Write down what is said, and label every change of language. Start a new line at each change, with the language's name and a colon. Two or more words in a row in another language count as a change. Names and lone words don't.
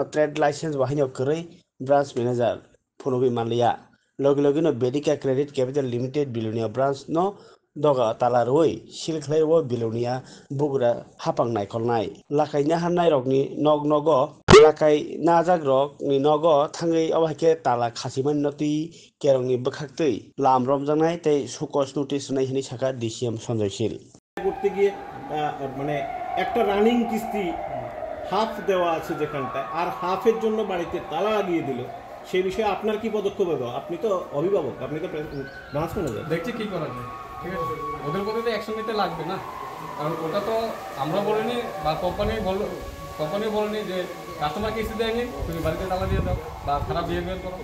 English: trade license
Kok Borok: bahaino koroi
English: branch manager
Kok Borok: phunogi malia logi no Bedika Credit Capital Limited Bilunia branch no doga talaroi silkhlaiwo Bilunia bugra hapang naikolnai lakai nahanai rokni nogo lakai najak rok ni nogo thangai abahike tala khasiman noti kerongni bokhaktui lam romjanai tei sukos notice nai hini saka DCM Sanjoy Sil
Bangla: করতে গিয়ে মানে একটা রানিং কিস্তি হাফ দেওয়া আছে যেখানটায় আর হাফের জন্য বাড়িতে তালা লাগিয়ে দিল সেই বিষয়ে আপনার কি পদক্ষেপ হবে আপনি তো অভিভাবক আপনি তো
English: branch manager
Bangla: দেখছি কি করা যায় ঠিক আছে ওদের প্রতি তো অ্যাকশন নিতে লাগবে না কারণ ওটা তো আমরা বলিনি বা কোম্পানি বলেনি যে কাস্টমার কিস্তি দেয়নি তুমি বাড়িতে তালা দিয়ে দাও বা খারাপ বিহেভিয়ার করো